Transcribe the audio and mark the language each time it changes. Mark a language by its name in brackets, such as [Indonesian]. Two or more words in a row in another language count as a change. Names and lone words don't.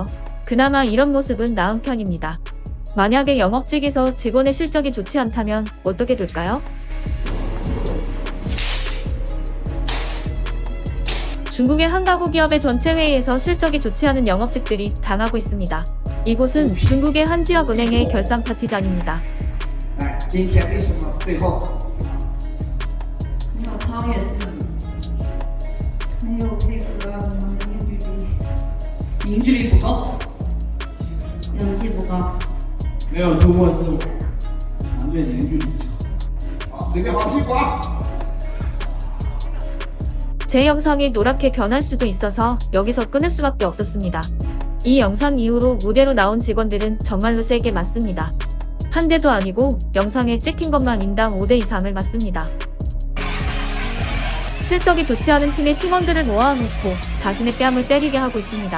[Korean] 그나마 이런 모습은 나은 편입니다. 만약에 영업직에서 직원의 실적이 좋지 않다면 어떻게 될까요? 중국의 한 가구 기업의 전체 회의에서 실적이 좋지 않은 영업직들이 당하고 있습니다. 이곳은 중국의 한 지역 은행의 결산 파티장입니다. [Chinese] 凝聚力不够，氧气不高，没有突破思维，团队凝聚力好，准备好屁股啊！ [Korean] 제 영상이 노랗게 변할 수도 있어서 여기서 끊을 수밖에 없었습니다. 이 영상 이후로 무대로 나온 직원들은 정말로 세게 맞습니다. 한 대도 아니고 영상에 찍힌 것만 인당 5대 이상을 맞습니다. 실적이 좋지 않은 팀의 팀원들을 모아놓고 자신의 뺨을 때리게 하고 있습니다.